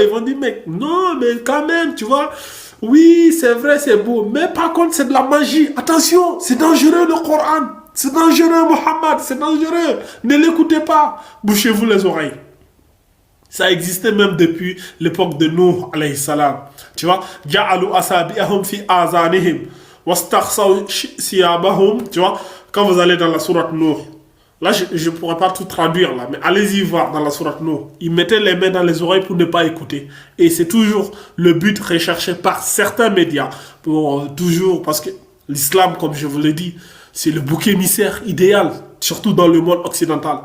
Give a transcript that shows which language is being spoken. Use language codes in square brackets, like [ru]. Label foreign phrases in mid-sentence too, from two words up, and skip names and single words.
[fr] Ils vont dire, mais non, mais quand même, tu vois. Oui, c'est vrai, c'est beau. Mais par contre, c'est de la magie. Attention, c'est dangereux le Coran. C'est dangereux, Mohammed. C'est dangereux. Ne l'écoutez pas. Bouchez-vous les oreilles. Ça existait même depuis l'époque de Nuh, [ar] عليه السلام. [fr] Tu vois, [ar] جعلوا أصابعهم في آذانهم واستغشوا ثيابهم. [fr] Tu vois, quand vous allez dans la sourate Nuh, là je ne pourrais pas tout traduire là, mais allez-y voir dans la sourate Nuh. Ils mettaient les mains dans les oreilles pour ne pas écouter. Et c'est toujours le but recherché par certains médias. Pour toujours, parce que l'islam, comme je vous l'ai dit, c'est le bouc émissaire idéal, surtout dans le monde occidental.